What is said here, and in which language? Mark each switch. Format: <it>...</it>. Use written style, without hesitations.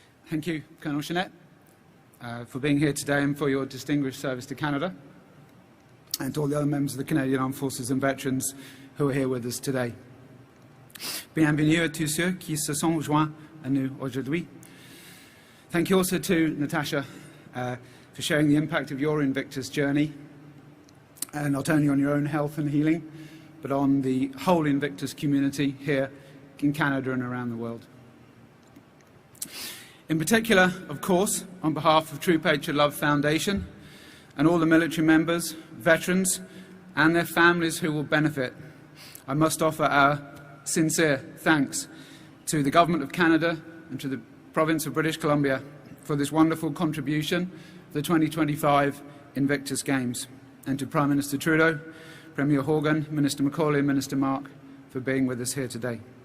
<en>Thank you, Colonel Jeanette, for being here today and for your distinguished service to Canada, and to all the other members of the Canadian Armed Forces and veterans who are here with us today.</en> <fr>Bienvenue à tous ceux qui se sont joints à nous aujourd'hui.</fr> <en>Thank you also to Natasha for sharing the impact of your Invictus journey, and not only on your own health and healing, but on the whole Invictus community here in Canada and around the world. In particular, of course, on behalf of True Patriot Love Foundation and all the military members, veterans, and their families who will benefit, I must offer our sincere thanks to the Government of Canada and to the Province of British Columbia for this wonderful contribution to the 2025 Invictus Games, and to Prime Minister Trudeau, Premier Horgan, Minister MacAulay, and Minister Mark for being with us here today.</en>